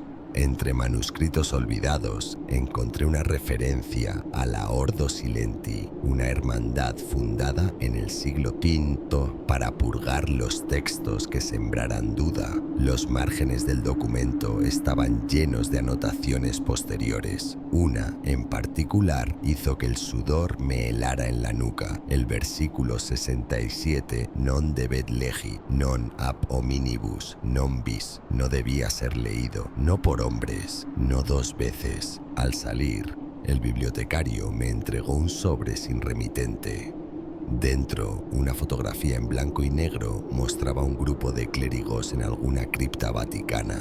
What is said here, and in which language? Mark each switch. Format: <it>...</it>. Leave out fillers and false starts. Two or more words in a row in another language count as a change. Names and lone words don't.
<es>Entre manuscritos olvidados encontré una referencia a la Ordo Silenti, una hermandad fundada en el siglo V para purgar los textos que sembraran duda. Los márgenes del documento estaban llenos de anotaciones posteriores. Una, en particular, hizo que el sudor me helara en la nuca. El versículo 67,</es> <la>non debet legi, non ab hominibus, non bis,</la> <es>no debía ser leído, no por hombres, no 2 veces. Al salir, el bibliotecario me entregó un sobre sin remitente. Dentro, una fotografía en blanco y negro mostraba un grupo de clérigos en alguna cripta vaticana.</es>